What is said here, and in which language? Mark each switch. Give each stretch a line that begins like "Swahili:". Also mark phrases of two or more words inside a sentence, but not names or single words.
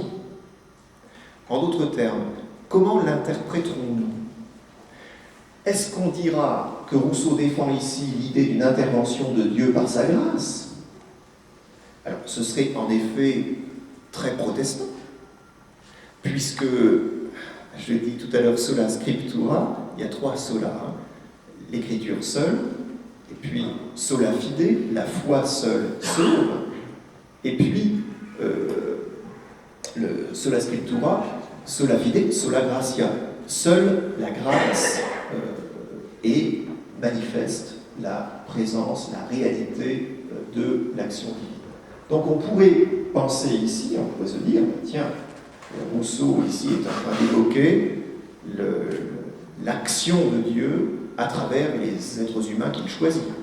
French: En d'autres termes, comment l'interpréterons-nous? Est-ce qu'on dira que Rousseau défend ici l'idée d'une intervention de Dieu par sa grâce? Alors, ce serait en effet très protestant, puisque, je l'ai dit tout à l'heure,
Latin: sola scriptura,
French: il y a trois solas, hein. L'écriture seule, et puis
Latin: sola fide,
French: la foi seule sauve, et puis le
Latin: sola scriptura, sola fide, sola gratia,
French: seule la grâce et manifeste la présence, la réalité de l'action divine. Donc on pourrait penser ici, on pourrait se dire, tiens, Rousseau ici est en train d'évoquer l'action de Dieu à travers les êtres humains qu'il choisit.